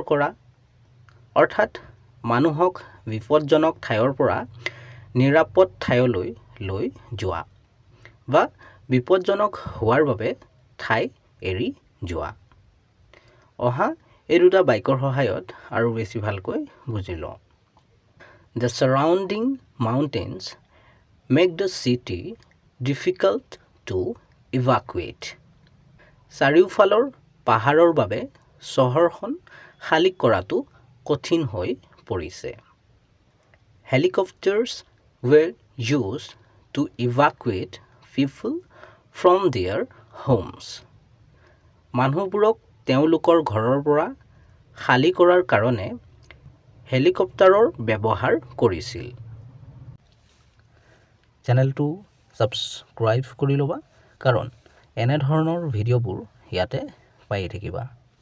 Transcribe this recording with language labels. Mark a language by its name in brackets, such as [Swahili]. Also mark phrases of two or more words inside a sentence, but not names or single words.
[Assamese] কৰা অৰ্থাৎ মানুহক বিপদজনক ঠাইৰ পৰা নিৰাপদ ঠাইলৈ লৈ যোৱা বা বিপদজনক হোৱাৰ বাবে ঠাই এৰি যোৱা অহা এই দুটা বাক্যৰ সহায়ত আৰু বেছি ভালকৈ বুজি লওঁ [English] The surrounding mountains make the city difficult to evacuate. [Assamese] চাৰিওফালৰ পাহাৰৰ বাবে চহৰখন খালী কৰাটো কঠিন হৈ পৰিছে [English] Helicopters were used to evacuate people from their homes. [Assamese] মানুহবোৰক তেওঁলোকৰ ঘৰৰ পৰা খালী কৰাৰ কাৰণে হেলিকপ্টাৰৰ ব্যৱহাৰ কৰিছিল চেনেলটো সাবস্ক্ৰাইব কৰি ল'বা কাৰণ এনে ধৰণৰ ভিডিঅ'বোৰ ইয়াতে পাই থাকিবা